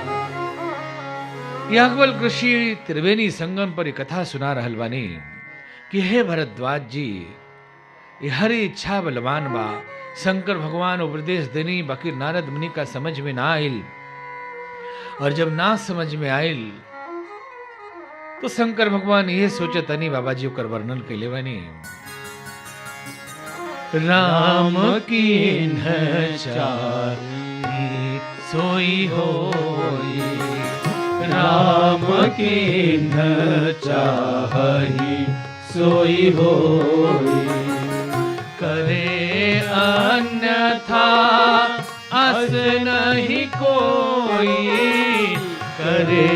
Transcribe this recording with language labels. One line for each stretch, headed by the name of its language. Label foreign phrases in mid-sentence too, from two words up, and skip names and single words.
Bhojpuri: याज्ञवल्क्य ऋषि त्रिवेणी संगम पर कथा सुना रहल बानी कि हे भरद्वाज जी, ये हरि इच्छा बलवान बा। शंकर भगवान उपदेश देनी, बाकी नारद मुनि का समझ में ना आइल। और जब ना समझ में आइल तो शंकर भगवान ये सोचे तनी बाबा जी ओकर वर्णन कैले बानी।
Awadhi: राम की चाही सोई होई, राम की चाही सोई होई। करे अन्यथा अस नहीं कोई, करे